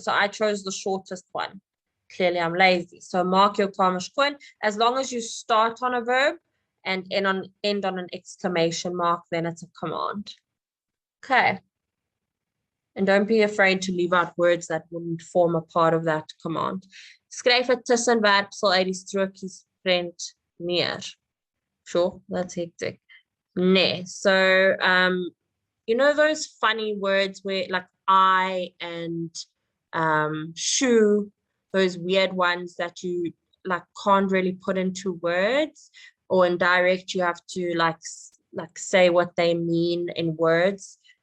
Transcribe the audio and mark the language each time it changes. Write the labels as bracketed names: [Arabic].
[English] So I chose the shortest one. Clearly I'm lazy. So [Afrikaans] maak jou kamer skoon. [English] As long as you start on a verb and end on an exclamation mark, then it's a command. Okay. And don't be afraid to leave out words that wouldn't form a part of that command. [Afrikaans] Skryf 'n tussenwerpsel uit die strokies prent neer. [English] Sure, that's hectic. Nee. So, you know those funny words where like I and shoe, those weird ones that you like can't really put into words, or in direct you have to like say what they mean in words.